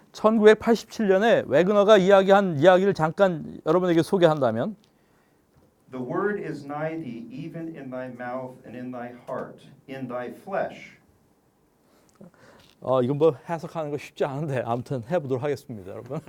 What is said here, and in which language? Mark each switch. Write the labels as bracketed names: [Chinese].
[Korean] 1987년에 웨그너가 이야기한 이야기를 잠깐 여러분에게 소개한다면 [English] The word is nigh thee, even in thy mouth and in thy heart, in thy flesh. [Korean] 이건 뭐 해석하는 거 쉽지 않은데 아무튼 해보도록 하겠습니다, 여러분.